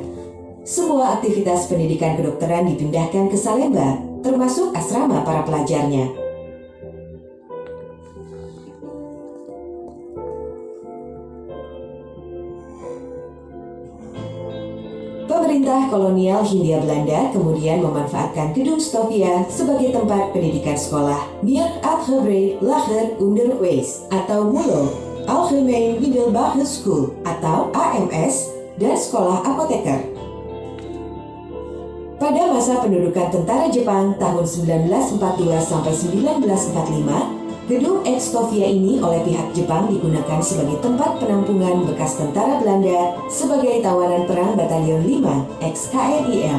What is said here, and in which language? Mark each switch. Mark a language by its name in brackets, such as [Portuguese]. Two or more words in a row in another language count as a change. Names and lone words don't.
[Indonesian] Semua aktivitas pendidikan kedokteran dipindahkan ke Salemba, termasuk asrama para pelajarnya. Pemerintah kolonial Hindia Belanda kemudian memanfaatkan gedung Stovia sebagai tempat pendidikan sekolah Meer Algebrae Lager Onderwijs atau MULO, Algemeen Middelbare School atau AMS, dan sekolah apoteker. Pada masa pendudukan tentara Jepang tahun 1942 sampai 1945, gedung ex Stovia ini oleh pihak Jepang digunakan sebagai tempat penampungan bekas tentara Belanda sebagai tawanan perang Batalion 5 ex KNIL.